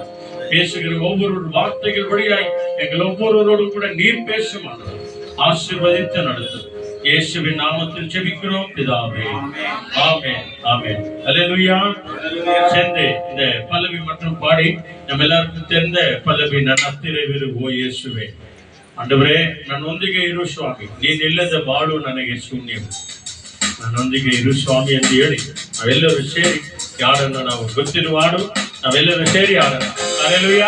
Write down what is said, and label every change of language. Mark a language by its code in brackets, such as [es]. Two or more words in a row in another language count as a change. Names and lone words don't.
[ta] பேசுகிற ஒவ்வொரு வார்த்தைகள் வழியாய் எங்கள் ஒவ்வொருவரோடும் கூட நீர் பேசும் ஆசீர்வதித்து நடத்தும். இயேசுவின் நாமத்தில் ஜெபிக்கிறோம் பிதாவே. ஆமென், ஆமென். அல்லேலூயா. சேர்ந்து இந்த பல்லவி மற்றும் பாடி நம்ம எல்லாருக்கும் தெரிந்த பல்லவி, [kn] ನನ್ನ ಹತ್ತಿರವಿರು ಓ ಯೇಸುವೆ. ಆಂಡವರೇ, ನನ್ನೊಂದಿಗೆ ಇರು ಸ್ವಾಮಿ, ನೀನಿಲ್ಲದ ಬಾಳು ನನಗೆ ಶೂನ್ಯವು. ನನ್ನೊಂದಿಗೆ ಇರು ಸ್ವಾಮಿ ಎಂದು ಹೇಳಿ ನಾವೆಲ್ಲರೂ ಸೇರಿ ಯಾರನ್ನು ನಾವು ಗೊತ್ತಿರುವ ಹಾಡು ನಾವೆಲ್ಲರೂ ಸೇರಿ ಹಾಡೋಣ. ಹಲ್ಲೆಲೂಯಾ.